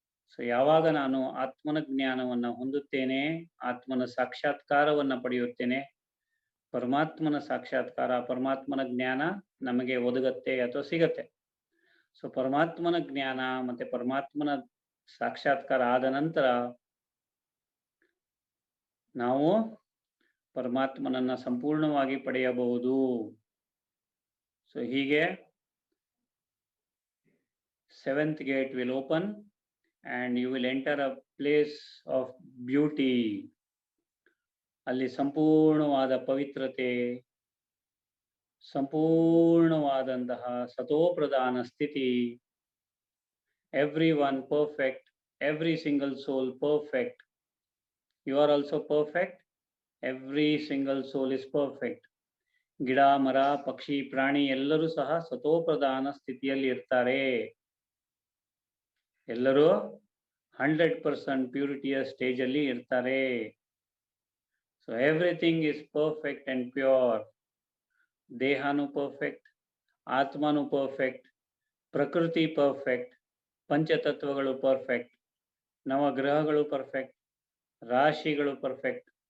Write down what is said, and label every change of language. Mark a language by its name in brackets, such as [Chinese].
[Kannada] So ಯಾವಾಗ ನಾನು ಆತ್ಮನ ಜ್ಞಾನವನ್ನ ಹೊಂದುತ್ತೇನೆ, ಆತ್ಮನ ಸಾಕ್ಷಾತ್ಕಾರವನ್ನ ಪಡೆಯುತ್ತೇನೆ, ಪರಮಾತ್ಮನ ಸಾಕ್ಷಾತ್ಕಾರ, ಪರಮಾತ್ಮನ ಜ್ಞಾನ ನಮಗೆ ಒದಗತ್ತೆ ಅಥವಾ ಸಿಗತ್ತೆ. ಸೊ ಪರಮಾತ್ಮನ ಜ್ಞಾನ ಮತ್ತೆ ಪರಮಾತ್ಮನ ಸಾಕ್ಷಾತ್ಕಾರ ಆದ ನಂತರ ನಾವು ಪರಮಾತ್ಮನನ್ನ ಸಂಪೂರ್ಣವಾಗಿ ಪಡೆಯಬಹುದು. [English] So ಹೀಗೆ 7th gate will open and you will enter a place of beauty. [Kannada] ಅಲ್ಲಿ ಸಂಪೂರ್ಣವಾದ ಪವಿತ್ರತೆ, ಸಂಪೂರ್ಣವಾದಂತಹ ಸತೋಪ್ರಧಾನ ಸ್ಥಿತಿ, [English] everyone perfect, every single soul perfect. You are also perfect. Every single soul is perfect. [Kannada] ಗಿಡ ಮರ ಪಕ್ಷಿ ಪ್ರಾಣಿ ಎಲ್ಲರೂ ಸಹ ಸತೋಪ್ರಧಾನ ಸ್ಥಿತಿಯಲ್ಲಿ ಇರ್ತಾರೆ. ಎಲ್ಲರೂ 100% ಪ್ಯೂರಿಟಿಯ ಸ್ಟೇಜ್ ಅಲ್ಲಿ ಇರ್ತಾರೆ. [English] So everything is perfect and pure. [Kannada] ದೇಹನು perfect, ಆತ್ಮನು ಪರ್ಫೆಕ್ಟ್, ಪ್ರಕೃತಿ ಪರ್ಫೆಕ್ಟ್, ಪಂಚತತ್ವಗಳು ಪರ್ಫೆಕ್ಟ್, ನವಗ್ರಹಗಳು ಪರ್ಫೆಕ್ಟ್, ರಾಶಿಗಳು ಪರ್ಫೆಕ್ಟ್.